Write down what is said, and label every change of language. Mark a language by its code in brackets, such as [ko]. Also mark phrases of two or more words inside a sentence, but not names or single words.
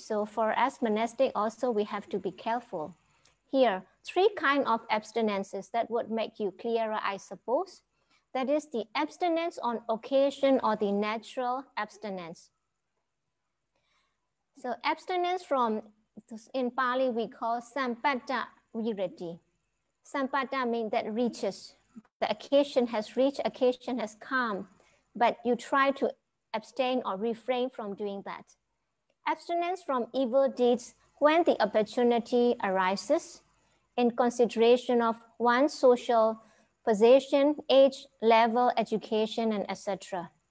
[en] So for us monastic also, we have to be careful. Here, 3 kinds of abstinences that would make you clearer, I suppose. That is the abstinence on occasion or the natural abstinence. So abstinence from, in Pali we call [pi] sampatta virati. [en] Sampatta means that reaches. The occasion has reached, occasion has come, but you try to abstain or refrain from doing that. Abstinence from evil deeds when the opportunity arises in consideration of one's social position, age, level, education, and etc.